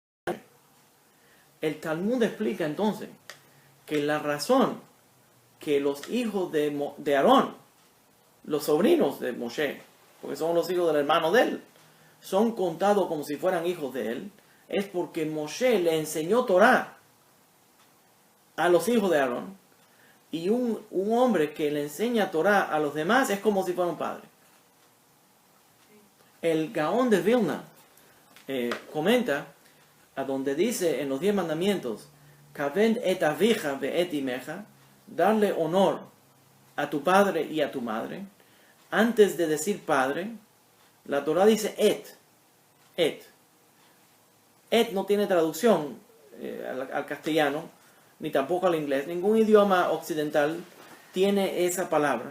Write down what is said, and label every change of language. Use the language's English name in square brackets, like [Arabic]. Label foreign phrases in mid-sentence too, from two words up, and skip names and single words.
[Spanish] El Talmud explica entonces que la razón que los hijos de Aarón, los sobrinos de Moshe, porque son los hijos del hermano de él, son contados como si fueran hijos de él, es porque Moshe le enseñó Torah a los hijos de Aarón, y un hombre que le enseña Torah a los demás es como si fuera un padre. El Gaón de Vilna comenta a donde dice en los 10 mandamientos, [Hebrew] כבד את אביך ואת אמך, [Spanish] darle honor a tu padre y a tu madre. Antes de decir padre, La Torah dice et. Et no tiene traducción al castellano, ni tampoco al inglés. Ningún idioma occidental tiene esa palabra.